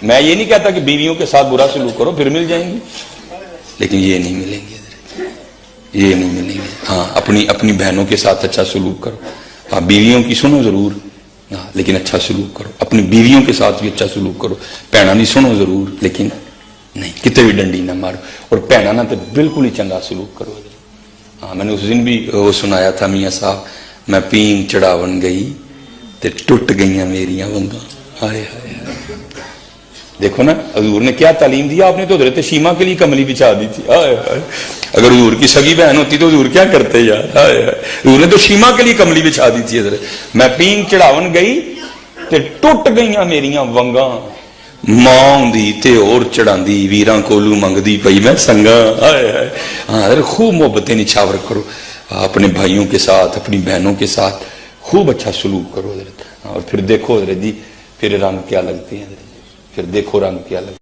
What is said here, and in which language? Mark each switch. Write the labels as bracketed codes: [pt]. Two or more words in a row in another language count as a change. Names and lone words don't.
[ur] میں یہ نہیں کہتا کہ بیویوں کے ساتھ برا سلوک کرو پھر مل جائیں گی، لیکن یہ نہیں ملیں گے حضرت، یہ نہیں ملیں گے، ہاں اپنی بہنوں کے ساتھ اچھا سلوک کرو، ہاں بیویوں کی سنو ضرور، ہاں لیکن اچھا سلوک کرو، اپنی بیویوں کے ساتھ بھی اچھا سلوک کرو، [pa] بہناں نہیں سنو ضرور لیکن نہیں کتے بھی ڈنڈی نہ مارو، اور بہناں نہ تو بالکل ہی چنگا سلوک کرو۔ [ur] ہاں میں نے اس دن بھی وہ سنایا تھا میاں صاحب، [pa] میں پینگ چڑھاون گئی تے ٹوٹ گئیاں میریاں ونگاں، [ur] ہائے ہائے دیکھو نا حضور نے کیا تعلیم دیا، آپ نے تو حضرت شیما کے لیے کملی بچھا دی تھی، ہائے ہائے اگر حضور کی سگی بہن ہوتی تو حضور کیا کرتے یار، ہائے ہائے حضور نے تو شیما کے لیے کملی بچھا دی تھی حضرت، [pa] میں پینگ چڑھاون گئی تے ٹوٹ گئیاں میریاں ونگاں، ماں ہوندی تے اور چڑھاندی ویراں کولو منگدی پئی میں سنگاں، [ur] ہائے ہائے ہاں حضرت خوب محبتیں نچھاور کرو، اپنے بھائیوں کے ساتھ اپنی بہنوں کے ساتھ خوب اچھا سلوک کرو حضرت، اور پھر دیکھو حضرت جی پھر رنگ کیا لگتے ہیں حضرت، پھر دیکھو رنگ کیا لگتے ہیں۔